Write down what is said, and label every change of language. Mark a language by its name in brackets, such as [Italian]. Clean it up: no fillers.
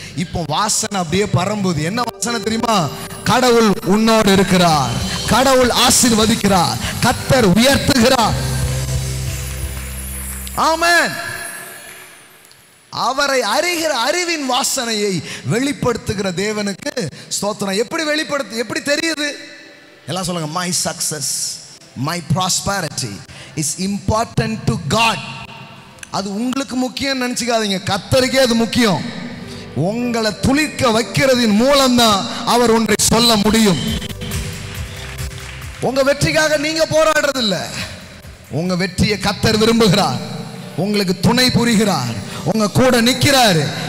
[Tamil] இப்போ வாசனை அப்படியே பரம்புது. என்ன வாசனை தெரியுமா? கடவுள் உன்னோடு இருக்கிறார், கடவுள் ஆசீர்வதிக்கிறார், கர்த்தர் உயர்த்துகிறார். ஆமென். அவரை அறிகிற அறிவின் வாசனையை வெளிப்படுத்துகிற தேவனுக்கு ஸ்தோத்திரம். எப்படி தெரியுது? எல்லாம் சொல்லுங்க, [English] my success, my prosperity is important to God. [Tamil] அது உங்களுக்கு முக்கியம் நினைச்சுக்காதீங்க, கர்த்தருக்கே அது முக்கியம். உங்களை துளிர்க்க வைக்கிறதின் மூலம்தான் அவர் ஒன்றை சொல்ல முடியும். உங்க வெற்றிக்காக நீங்க போராடுறது இல்ல, உங்க வெற்றியை கர்த்தர் விரும்புகிறார், உங்களுக்கு துணை புரிகிறார், உங்க கூட நிக்கிறாரு.